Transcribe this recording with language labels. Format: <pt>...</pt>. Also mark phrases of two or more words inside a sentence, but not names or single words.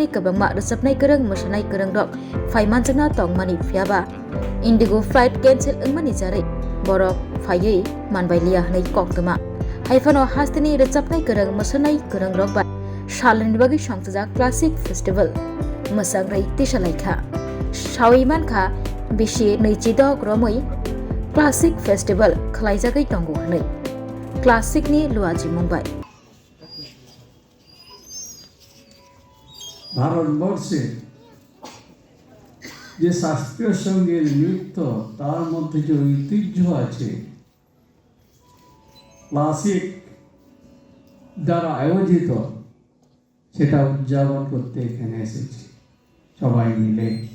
<brx>कबंगमा रोजाबनाय गोरों मोसानाय गोरों रक फाइमानजोंना तंगमानि फियाबा इंडिगो</brx> <en>flight cancel</en> <brx>ओंमानि जारै बरफ फायै मानबायलिया हनै कक्तमा हाइफानो हासनि रोजाबनाय गोरों मोसानाय गोरों रक बा शालिनी बागै संतजाक</brx> <en>classic festival</en> <brx>मोसाग्राय तिसालायखा सावैमानखा बेसे 20 ग्रमै</brx> <en>classic festival</en> <brx>खलायजागै दंगौ हनै क्लासिकनि लुआजि मुंबाय</brx> <bn>ভারতবর্ষে যে শাস্ত্রীয় সঙ্গীত নৃত্য তার মধ্যে যে ঐতিহ্য আছে ক্লাসিক দ্বারা আয়োজিত সেটা উদযাপন করতে এখানে এসেছি সবাই মিলে।</bn>